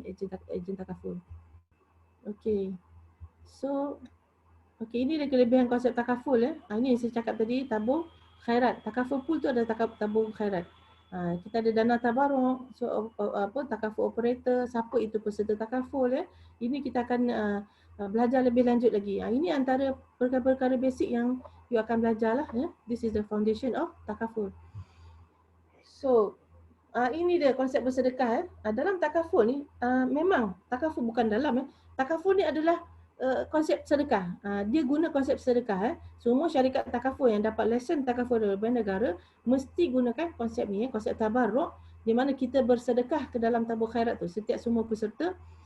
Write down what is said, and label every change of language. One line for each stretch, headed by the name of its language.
Malay: Ejen takaful. Okey. So, ini dia kelebihan konsep takaful. Ini yang saya cakap tadi, tabung khairat. Takaful pool tu ada tabung khairat. Kita ada dana tabaruk, so takaful operator, siapa itu peserta takaful. Ini kita akan belajar lebih lanjut lagi. Ini antara perkara-perkara basic yang you akan belajar lah.
English: This is the foundation of takaful.
Malay: So, ini dia konsep bersedekah. Dalam takaful ni, memang takaful bukan dalam. Takaful ni adalah konsep sedekah. Dia guna konsep sedekah. Semua syarikat takaful yang dapat lesen takaful dari negara mesti gunakan konsep ni, konsep tabarruk, di mana kita bersedekah ke dalam tabung khairat tu setiap semua peserta.